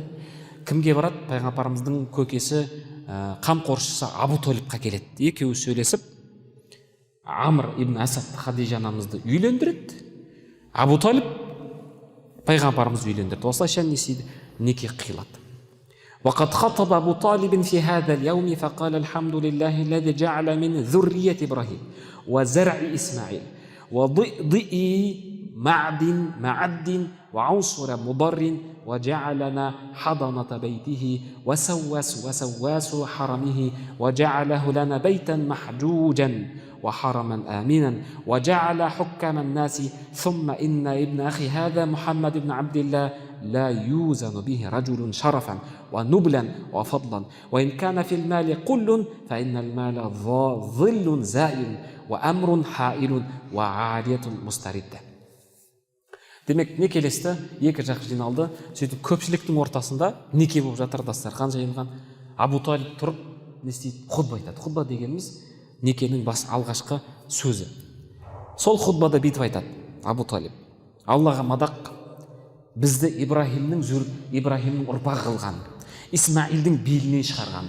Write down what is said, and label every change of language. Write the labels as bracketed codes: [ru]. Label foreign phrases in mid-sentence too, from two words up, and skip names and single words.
[kk] Кімге барады? Пайғамбарымыздың көкесі, қамқоршысы Абу Талибқа келеді. Екеуі сөйлесіп, Амр ибн Асад Хадижа анамызды үйлендіреді. Абу Талиб пайғамбарымызды үйлендіреді. Осылайша неке қиылады. [ar] وقد خطب أبو طالب في هذا اليوم فقال الحمد لله الذي جعل من ذرية إبراهيم وزرع إسماعيل وضئ معد وعنصر مضر وجعلنا حضنة بيته وسواس حرمه وجعله لنا بيتا محجوجا وحرما آمنا وجعل حكام الناس ثم إن ابن أخي هذا محمد بن عبد الله لا يوزن به رجل شرفا ونبلا وفضلا وإن كان في المال قل فإن المال ظل زائل وأمر حائل وعارية مستردة. [kk] Демек, некелесті, екі жақ жиналды. Сөйтіп көпшіліктің ортасында неке болып жатыр, дастархан жайылған. Абу Талиб тұрып, не істейді? Хұтба айтады. Хұтба дегеніміз некенің алғашқы сөзі. Сол хұтбада бүйтіп айтады Абу Талиб: Аллаға мадақ, бізді Ибрахимнің ұрпағы қылған, Исмаилдің белінен шығарған.